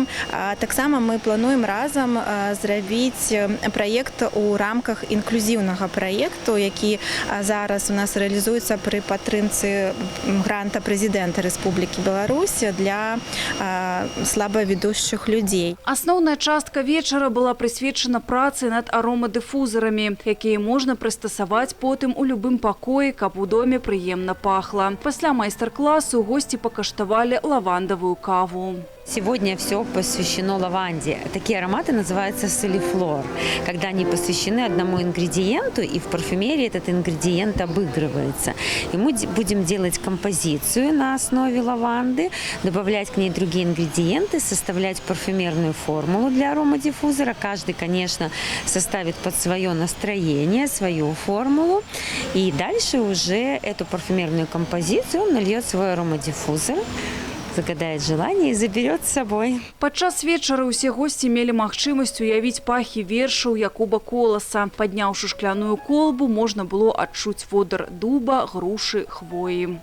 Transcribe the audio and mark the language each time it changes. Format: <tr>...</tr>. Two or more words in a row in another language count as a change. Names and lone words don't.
<be>Таксама мы плануем разам зрабіць праект у рамках інклюзіўнага праекту, які зараз у нас рэалізуецца пры падтрымцы гранта прэзідэнта Рэспублікі Беларусь для слабавідушчых людзей. Асноўная частка вечара была прысвечана працы над аромадыфузарамі, якія можна прыстасаваць потым у любым пакоі, каб у доме прыемна пахла. Пасля майстар-класу госці пакаштавалі лавандавую каву.</be> <ru>Сегодня все посвящено лаванде. Такие ароматы называются солифлор, когда они посвящены одному ингредиенту, и в парфюмерии этот ингредиент обыгрывается. И мы будем делать композицию на основе лаванды, добавлять к ней другие ингредиенты, составлять парфюмерную формулу для аромадиффузора. Каждый, конечно, составит под свое настроение свою формулу. И дальше уже эту парфюмерную композицию он нальет в свой аромадиффузор, загадает желание и заберет с собой.</ru> <be>Падчас вечара ўсе госці мелі магчымасць уявіць пахі вершаў Якуба Коласа. Падняўшы шкляную колбу, можна было адчуць водар дуба, грушы, хвоі.</be>